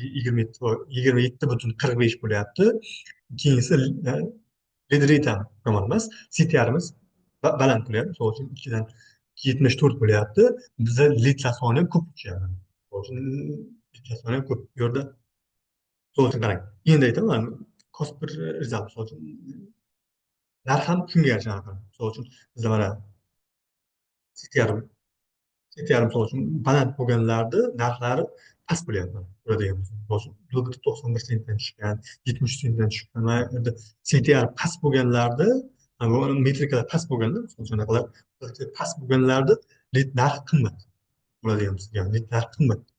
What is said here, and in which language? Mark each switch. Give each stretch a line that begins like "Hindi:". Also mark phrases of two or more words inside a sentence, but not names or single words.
Uzbek: 27,45 bo'lyapti. Keyingisi
English: lead rate
Uzbek: ham yomon emas. CTR'imiz baland bo'lyapti. Misol uchun 2dan 74 bo'lyapti. Bizda lidlar soni ham ko'p tushyapti. Misol uchun lidlar soni ham ko'p. Bu yerda misol uchun qarang. Endi aytaman,
English: cost per result,
Uzbek: misol uchun narx ham shunga yarasha narx. Misol uchun bizda mana CTR misol uchun baland bo'lganlarni narxlari past bo'lyapti. Ko'radigan bo'lsak, misol uchun 91 sentdan tushgan, 70 sentdan tushgan. Mana endi CTR past bo'lganlarni, metrikalar past bo'lganda, misol uchun anaqa past bo'lganlarni lid narxi qimmat bo'ladigan bo'lsa, ya'ni lid narxi qimmat.